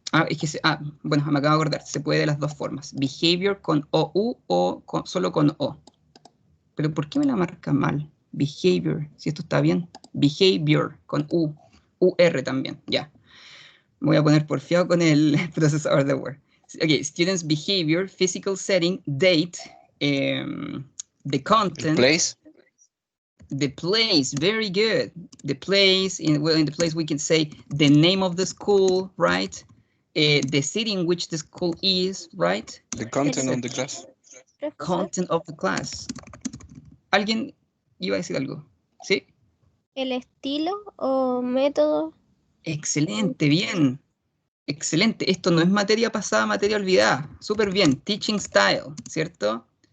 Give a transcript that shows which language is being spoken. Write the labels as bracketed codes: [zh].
[es] Es que bueno, me acabo de acordar. Se puede de las dos formas. Behavior con OU o solo con O. Pero ¿por qué me la marca mal? Behavior, si esto está bien. Behavior con U. UR también, ya. Voy a poner porfiado con el procesador de Word. [en] Ok, students' behavior, physical setting, date, the content. Place. The place, very good. The place, in the place we can say the name of the school, right? The city in which the school is, right? The content of the class. Content of the class. [es] ¿Alguien iba a decir algo? ¿Sí? El estilo o método. Excelente, bien. Excelente. Esto no es materia pasada, materia olvidada. Súper bien. Teaching style, ¿cierto?